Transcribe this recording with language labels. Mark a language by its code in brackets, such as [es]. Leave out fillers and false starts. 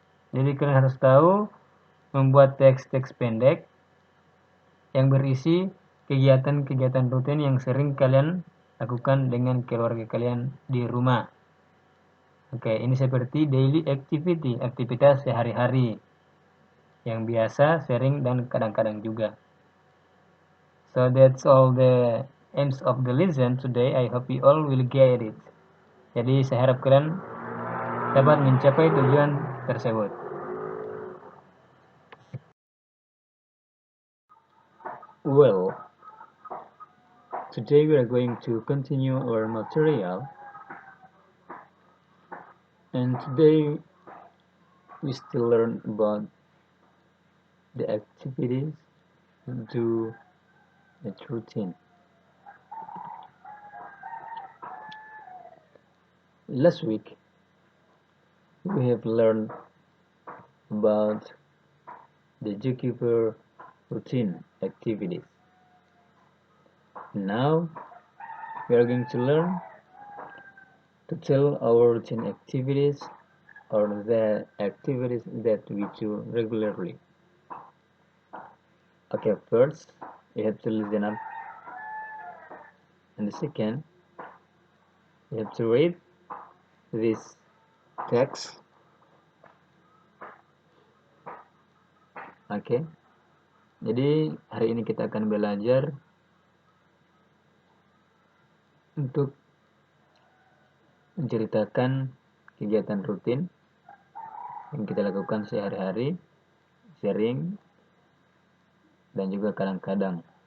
[id] Jadi kalian harus tahu membuat teks-teks pendek yang berisi kegiatan-kegiatan rutin yang sering kalian lakukan dengan keluarga kalian di rumah. Oke, ini seperti daily activity, aktivitas sehari-hari yang biasa, sering, dan kadang-kadang juga. [en] So that's all the aims of the lesson today. I hope you all will get it. [id] Jadi saya harap kalian dapat mencapai tujuan tersebut. [en] Well, today we are going to continue our material, and today we still learn about the activities do its routine. Last week we have learned about the zookeeper routine activities. Now we are going to learn to tell our routine activities or the activities that we do regularly. Okay, first you have to listen up, and the second you have to read this text. [id] Oke, jadi hari ini kita akan belajar untuk menceritakan kegiatan rutin yang kita lakukan sehari-hari, sering, dan juga kadang-kadang.